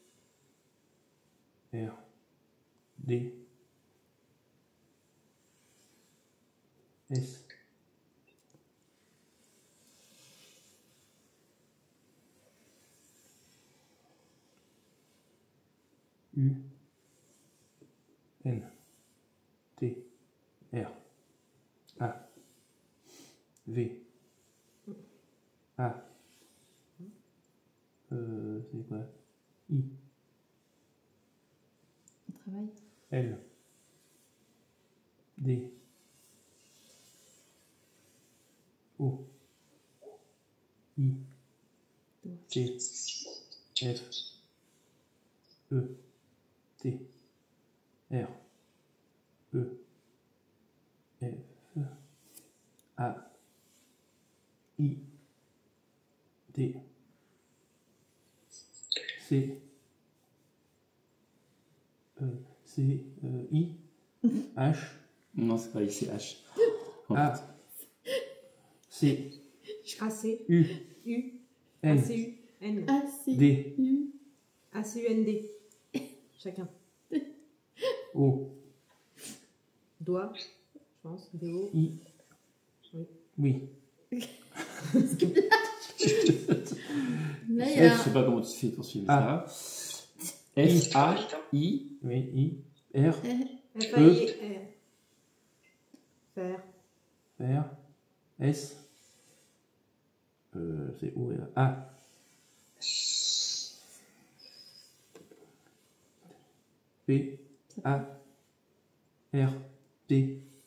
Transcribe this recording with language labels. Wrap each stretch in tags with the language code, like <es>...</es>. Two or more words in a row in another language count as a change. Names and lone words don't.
<fr>R, D, S, U, N, T, R, A, V, A, c'est quoi? I, On travaille. L, D, O, I, T, F, E, T, R, E, F, A, I, D, C, C, I, H, Non, c'est pas ici, H. Oh, A, C, AC, U, U, N, ACU, N, A, C, D, U. ACUND. Chacun. O, Doigt, je pense. DO. I, Oui. oui, Là, il y Je a sais pas comment tu fais pour suivre Ah. ça. S, A, I, oui, I, R, FAI, Faire. R, S, c'est O, R, A, P, A, R, T.</fr>